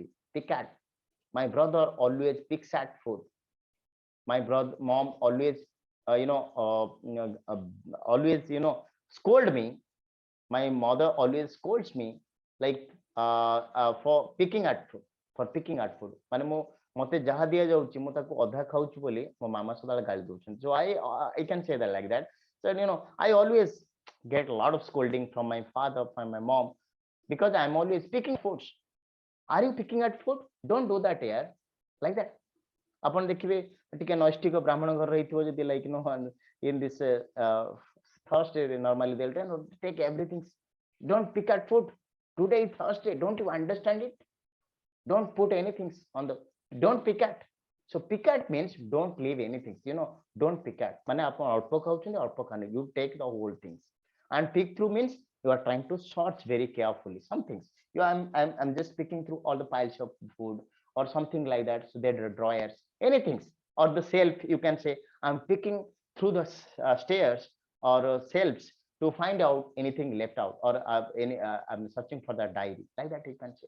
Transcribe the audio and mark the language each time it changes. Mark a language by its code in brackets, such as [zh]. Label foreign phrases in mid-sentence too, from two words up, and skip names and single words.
[en] Pick at. My brother always picks at food. My brother mom always always scold me. My mother always scolds me, like for picking at food, [or] ମାନେ ମୁଁ ମତେ ଯାହା ଦିଆ ଯାଉଛି ମୁଁ ତାକୁ ଅଧା ଖାଉଛି ବୋଲି ମୋ ମାମା ସଦାବେଳେ ଗାଳି ଦଉଛନ୍ତି. [en] So I can say that like that. So I always get a lot of scolding from my father, from my mom, because I'm always picking foods. Are you picking at food? Don't do that here, like that. [or] ଆପଣ ଦେଖିବେ ଟିକେ ନୈଷ୍ଠିକ ବ୍ରାହ୍ମଣ ଘର ରହିଥିବ ଯଦି, [en] like in this Thursday normally they'll take everything. Don't pick at food. Today is Thursday, don't you understand it? Don't put anything on the, don't pick at. So pick at means don't leave anything, don't pick at [or] ମାନେ ଆପଣ ଅଳ୍ପ ଖାଉଛନ୍ତି ଅଳ୍ପ ଖାନି, [en] you take the whole things. And pick through means you are trying to search very carefully some things. I'm just picking through all the piles of food or something like that. So there are drawers, anything, or the shelf. You can say I'm picking through the stairs or shelves to find out anything left out, or I'm searching for the diary, like that you can say.